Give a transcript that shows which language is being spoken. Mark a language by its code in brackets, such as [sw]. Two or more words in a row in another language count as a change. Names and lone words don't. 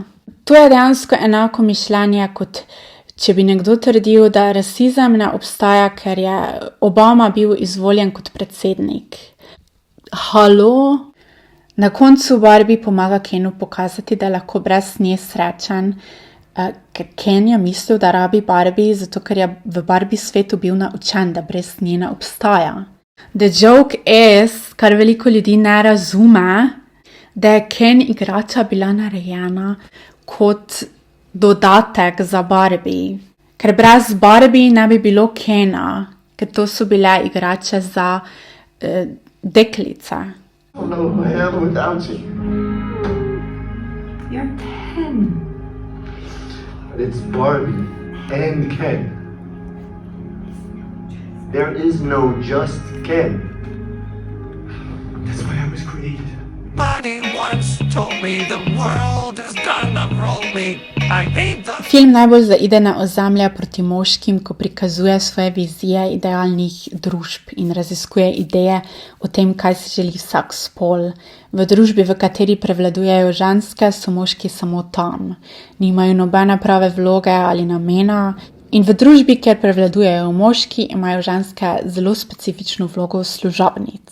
[sl] To je dejansko enako mišljenje, kot če bi nekdo trdil, da rasizem ne obstaja, ker je Obama bil izvoljen kot predsednik. Halo? Na koncu Barbie pomaga Kenu pokazati, da je lahko brez nje srečen, ker Ken je mislil, da rabi Barbie, zato ker je v Barbie svetu bil naučen, da brez nje ne obstaja. [en] The joke is, [sl] kar veliko ljudi ne razume, da je Ken igrača bila narejena kot dodatek za Barbie. Ker brez Barbie ne bi bilo Kena, ker to so bile igrače za deklice. [en] I don't know who I am without you. You're Ken. But it's Barbie and Ken. There is no just Ken. That's why I was created. Somebody once told me the world is gonna roll me. I hate the... [sl] Film najbolj zaide na ozemlja proti moškim, ko prikazuje svoje vizije idealnih družb in raziskuje ideje o tem, kaj si želi vsak spol. V družbi, v kateri prevladujejo ženske, so moški samo tam. Nimajo nobene prave vloge ali namena In v družbi, kjer prevladujejo moški, imajo ženske zelo specifično vlogo služabnic.